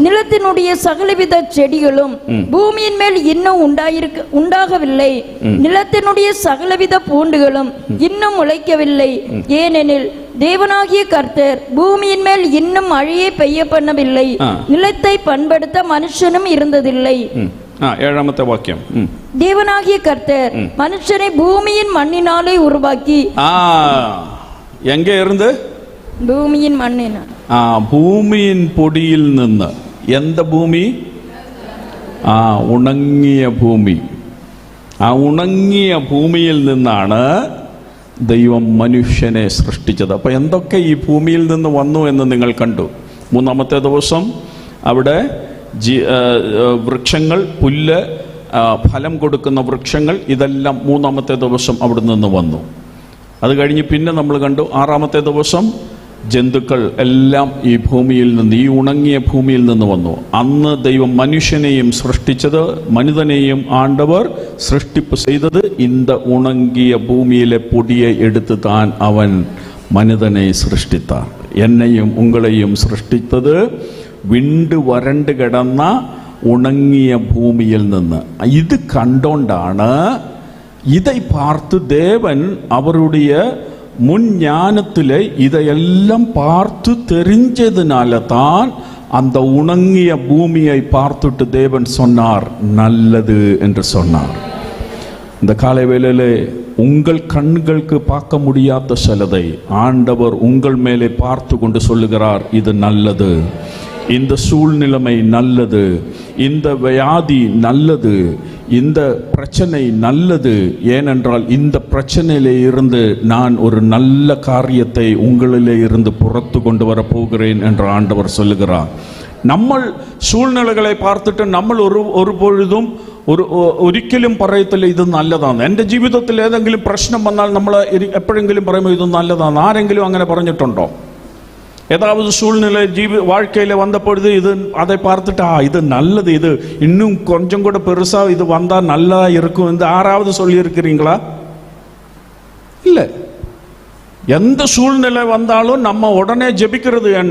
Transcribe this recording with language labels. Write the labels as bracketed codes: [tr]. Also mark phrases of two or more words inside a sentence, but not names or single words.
[ta] நிலத்தினுடைய சகலவித செடிகளும் பூமியின் மேல் இன்னும் உண்டாகவில்லை, நிலத்தினுடைய சகலவித பூண்டுகளும் இன்னும் முளைக்கவில்லை, ஏனெனில் தேவனாகிய கர்த்தர் பூமியின் மேல் இன்னும் மழையை பெய்ய பண்ணவில்லை, நிலத்தை பண்படுத்த மனுஷனும் இருந்ததில்லை. 7வது வாக்கியம். தேவனாகிய கர்த்தர் மனுஷனை பூமியின் மண்ணினாலே உருவாக்கி. எங்க இருந்து? பூமியின் மண்ணினால். பூமியின் பொடியில் നിന്ന്. எந்த பூமி? [ml] ഉണങ്ങിയ ഭൂമി. ഉണങ്ങിയ ഭൂമിയിൽ നിന്നാണ് ദൈവം മനുഷ്യനെ സൃഷ്ടിച്ചത്. അപ്പോൾ എന്തൊക്കെ ഈ ഭൂമിയിൽ നിന്ന് വന്നു എന്ന് നിങ്ങൾ കണ്ടു. 3ാമത്തെ ദിവസം അവിടെ വൃക്ഷങ്ങൾ, പുല്ല്, ഫലം കൊടുക്കുന്ന വൃക്ഷങ്ങൾ, ഇതെല്ലാം 3ാമത്തെ ദിവസം അവിടെ നിന്ന് വന്നു. അത് കഴിഞ്ഞ് പിന്നെ നമ്മൾ കണ്ടു 6ാമത്തെ ദിവസം ജന്തുക്കൾ എല്ലാം ഈ ഭൂമിയിൽ നിന്ന്, ഈ ഉണങ്ങിയ ഭൂമിയിൽ നിന്ന് വന്നു. അന്ന് ദൈവം മനുഷ്യനെയും സൃഷ്ടിച്ചത്, മനിതനെയും ആണ്ടവർ സൃഷ്ടിപ്പ് ചെയ്തത് [ta] இந்த ഉണങ്ങിയ பூமியிலே பொடியை எடுத்து தான் அவன் மனிதனை சிருஷ்டித்தார். என்னையும் உங்களையும் சிருஷ்டித்தது விண்டு வறண்டு கிடന്ന [ml] ഉണങ്ങിയ ഭൂമിയിൽ നിന്ന്. ഇത് കണ്ടോണ്ടാണ്, [ta] இதை பார்த்து தேவன் அவருடைய முன் ஞானத்தில் இதையெல்லாம் பார்த்து தெரிஞ்சதுனால தான் அந்த உணங்கிய பூமியை பார்த்துட்டு தேவன் சொன்னார், நல்லது என்று சொன்னார். இந்த காலை வேளையிலே உங்கள் கண்களுக்கு பார்க்க முடியாத சிலதை ஆண்டவர் உங்கள் மேலே பார்த்து கொண்டு சொல்லுகிறார், இது நல்லது, இந்த சூழ்நிலைமை நல்லது, இந்த வியாதி நல்லது, இந்த பிரச்சனை நல்லது, ஏனென்றால் இந்த பிரச்சனையிலே இருந்து நான் ஒரு நல்ல காரியத்தை உங்களிலே இருந்து புறத்து கொண்டு வர போகிறேன் என்று ஆண்டவர் சொல்லுகிறார். [ml] നമ്മൾ [ta] സൂழ்நிலைகளை பார்த்துட்டு [ml] നമ്മൾ ഒരു പൊഴുതും ഒരിക്കലും പറയത്തില്ല ഇത് നല്ലതാണ്. എൻ്റെ ജീവിതത്തിൽ ഏതെങ്കിലും പ്രശ്നം വന്നാൽ നമ്മൾ എപ്പോഴെങ്കിലും പറയുമ്പോൾ ഇത് നല്ലതാണ്. ആരെങ്കിലും അങ്ങനെ പറഞ്ഞിട്ടുണ്ടോ? [ta] ஏதாவது சூழ்நிலை வாழ்க்கையில் வந்த பொழுது அதை பார்த்துட்டு இது நல்லது, இது இன்னும் கொஞ்சம் கூட பெருசாக இது வந்தால் நல்லா இருக்கும் என்று யாராவது சொல்லியிருக்கிறீங்களா? இல்லை. எந்த சூழ்நிலை வந்தாலும் நம்ம உடனே ஜெபிக்கிறது என்ன?